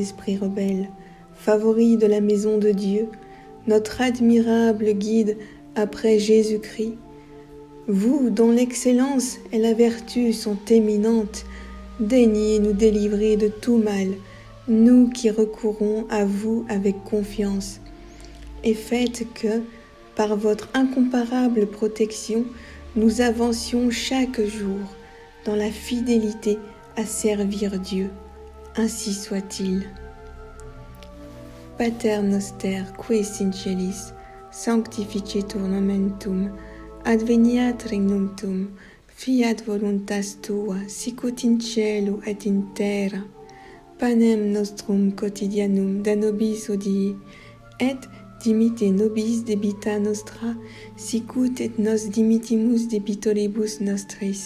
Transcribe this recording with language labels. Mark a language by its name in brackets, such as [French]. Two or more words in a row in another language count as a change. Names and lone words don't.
[French] esprits rebelles, favori de la maison de Dieu, notre admirable guide après Jésus-Christ, vous dont l'excellence et la vertu sont éminentes, daignez nous délivrer de tout mal, nous qui recourons à vous avec confiance, et faites que, par votre incomparable protection, nous avancions chaque jour dans la fidélité à servir Dieu. Ainsi soit-il. [Latin] Pater noster, qui es in celis, sanctificetur nomen tuum, adveniat regnum tuum, fiat voluntas tua, sicut in cielo et in terra. Panem nostrum quotidianum da nobis hodie, et dimitte nobis debita nostra, sicut et nos dimittimus debitoribus nostris.